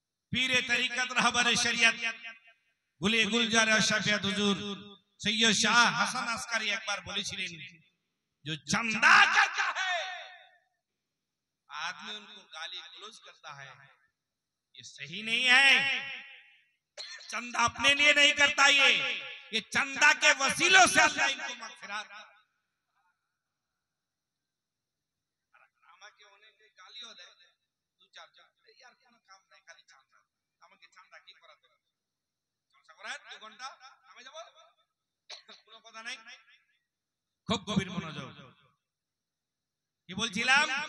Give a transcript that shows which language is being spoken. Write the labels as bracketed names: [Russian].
[Bangla] পীরে তরিকত রাহবারে শরিয়ত গুলে গুলজার শাফিয়াত হুজুর সৈয়দ শাহ হাসান আসকারী একবার বলেছিলেন, [Hindi] जो चंदा करता है आदमी उनको गाली गलौज करता है, ये सही नहीं है। चंदा अपने लिए नहीं करता, ये चंदा के वसीलों से अल्लाह इनको मगफिरत। [Bangla] আমাকে অনেকে গালিও দেয়, দু চার জন, यार কোনো কাম নাই, খালি চান্দা, আমাকে চান্দা কি করাতে হবে? জলসা করেন 2 ঘন্টা নামে যাব, কোনো কথা নাই। খুব গভীর মনোযোগ। কি বলছিলাম?